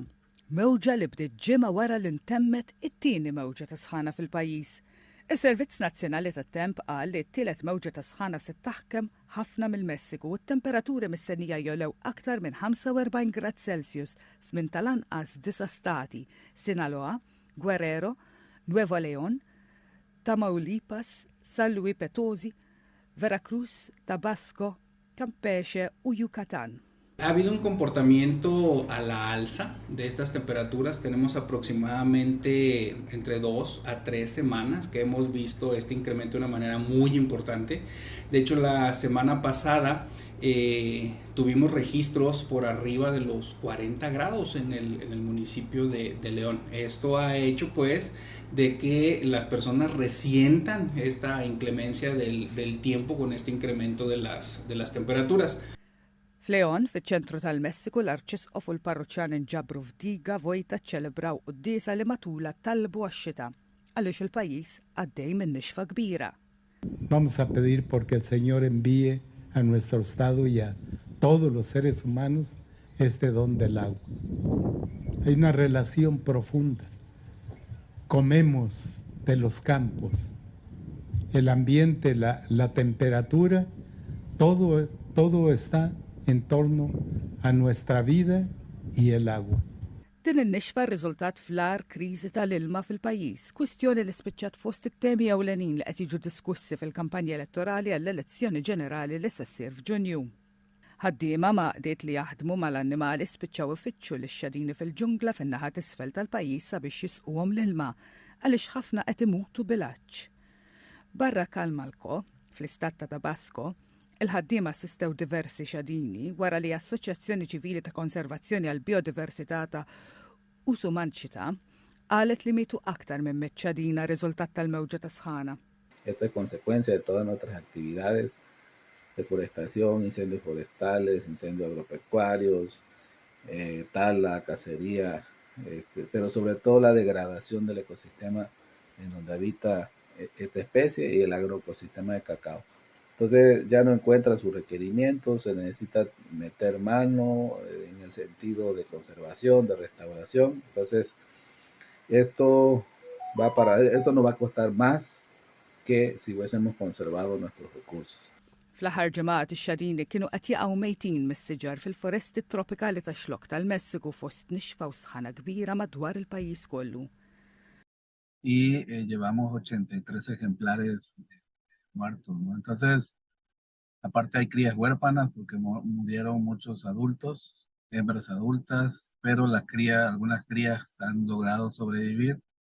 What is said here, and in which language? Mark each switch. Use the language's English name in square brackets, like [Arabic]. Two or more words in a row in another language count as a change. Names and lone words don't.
[Maltese] Mewġa li bdiet ġimgħa wara li ntemmet it-tieni mewġa ta' sħana fil-pajjiż. Is-Servizz Nazzjonali tat-Temp qal li t-tielet mewġa ta' sħana se taħkem ħafna mill-Messiku u t-temperaturi mistennija jolew aktar minn 45 grad Celsius f'min tal-anqas 9 stati: Sinaloa, Guerrero, Nuevo León, Tamaulipas, San Luis Potosí, Veracruz, Tabasco, Campeche u Yucatán. [Spanish] Ha habido un comportamiento a la alza de estas temperaturas. Tenemos aproximadamente entre 2 a 3 semanas que hemos visto este incremento de una manera muy importante. De hecho, la semana pasada tuvimos registros por arriba de los 40 grados en el municipio de León. Esto ha hecho pues de que las personas resientan esta inclemencia del tiempo con este incremento de las temperaturas. [Maltese] F'Leon, fiċ-ċentru tal-Messiku, l-Arċisqof u l-parroċċjan inġabru f'diga vojta ċċelebraw qudiesa li matula talbu għax-xita għaliex il-pajjiż għaddej minn nixfa kbira. [Spanish] Vamos a pedir porque el Señor envíe a nuestro estado y a todos los seres humanos este don del agua. Hay una relación profunda. Comemos de los campos, el ambiente, la temperatura, todo está en torno a nuestra vida y el agua. [Maltese] Din in-nixfa r-riżultat fl-ar kriżi tal-ilma fil-pajjiż, kwistjoni li spiċċat fost it-temi ewlenin li qed jiġu diskussi fil-kampanja elettorali għall-elezzjoni ġenerali li se ssir f'Ġunju. Ħaddiema ma' qdiet li jaħdmu mal-annimali spiċċaw ifittxu lix-xadini fil-ġungla fin-naħa t'isfel tal-pajjiż sabiex jisquhom l-ilma għaliex ħafna qed imutu bil-għaġġ. Barra Kalmalko, fl-istat ta' Tabasco, il-ħaddiema assistew diversi xadini wara li Assoċjazzjoni Ċivili ta' Konservazzjoni għal Biodiversità ta' Usumanċita qalet li mietu aktar minn ċadina riżultat tal-mewġa ta' sħana. [Spanish] Esto es consecuencia de todas nuestras actividades, deforestación, incendios forestales, incendios agropecuarios, tala, cacería, pero sobre todo la degradación del ecosistema en donde habita esta especie y el agroecosistema de cacao. Entonces ya no encuentra sus requerimientos, se necesita meter mano en el sentido de conservación, de restauración. Entonces esto nos va a costar más que si hubiésemos conservado nuestros recursos. [Maltese] Fl-aħħar ġimgħat ix-xadini kienu qed jaqgħu mejtin mis-siġar fil-foresti tropikali tax-xlokk tal-Messiku fost nixfa u sħana kbira madwar il-pajjiż kollu. [Spanish] Y llevamos 83 ejemplares muertos, ¿no? Entonces, aparte hay crías huérfanas porque murieron muchos adultos, hembras adultas, pero algunas crías han logrado sobrevivir.